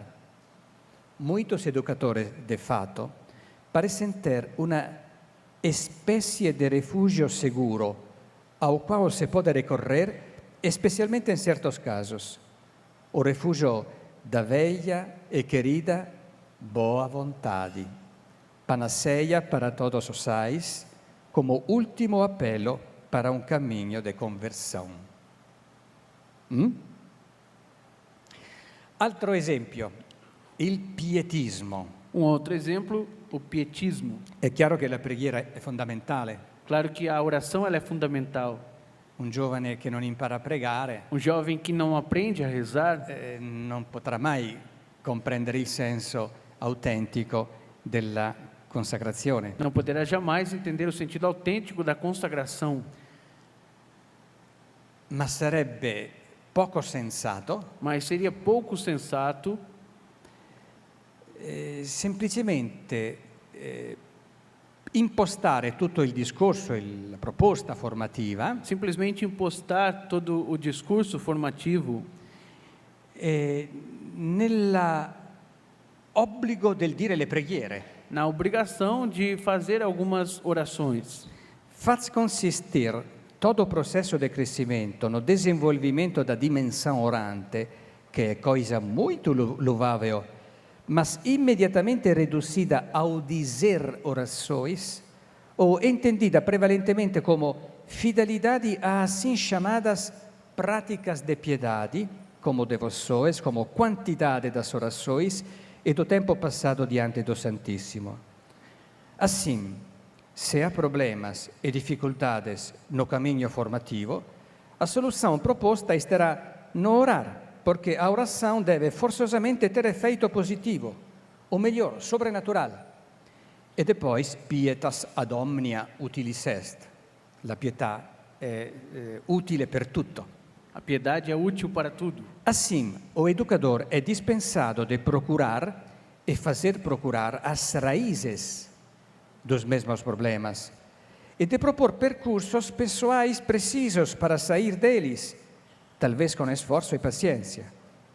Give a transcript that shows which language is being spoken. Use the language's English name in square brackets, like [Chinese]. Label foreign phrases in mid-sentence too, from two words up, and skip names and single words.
[Portuguese] Muitos educadores, de fato, parecem ter uma espécie de refúgio seguro ao qual se pode recorrer, especialmente em certos casos. O refúgio da velha e querida boa vontade, panaceia para todos os sais, como último apelo para um caminho de conversão. [Italian] Altro esempio, il pietismo. [Portuguese] Um outro exemplo, o pietismo. [Italian] È chiaro che la preghiera è fondamentale. [Portuguese] Claro que a oração ela é fundamental. [Italian] Un giovane che non impara a pregare [Portuguese] Um jovem que não aprende a rezar [Italian] non potrà mai comprendere il senso autentico della consacrazione. [Portuguese] não poderá jamais entender o sentido autêntico da consagração. [Italian] Ma sarebbe poco sensato [Portuguese] Mas seria pouco sensato [Italian] semplicemente impostare tutto il discorso, la proposta formativa [Portuguese] simplesmente impostar todo o discurso formativo [Italian] nell'obbligo del dire le preghiere. [Portuguese] na obrigação de fazer algumas orações. Faz consistir todo o processo de crescimento no desenvolvimento da dimensão orante, che è coisa muito louvável, mas imediatamente reduzida ao dizer orações, ou entendida prevalentemente como fidelidade a assim chamadas práticas de piedade, como devoções, como quantidade das orações e do tempo passado diante do Santíssimo. Assim, se há problemas e dificuldades no caminho formativo, a solução proposta estará no orar, porque a oração deve forçosamente ter efeito positivo, ou melhor, sobrenatural. E depois, [Latin] pietas ad omnia utilis est. [Italian] La pietà è utile per tutto. [Portuguese] A piedade é útil para tudo. Assim, o educador é dispensado de procurar e fazer procurar as raízes dos mesmos problemas e de propor percursos pessoais precisos para sair deles, talvez com esforço e paciência.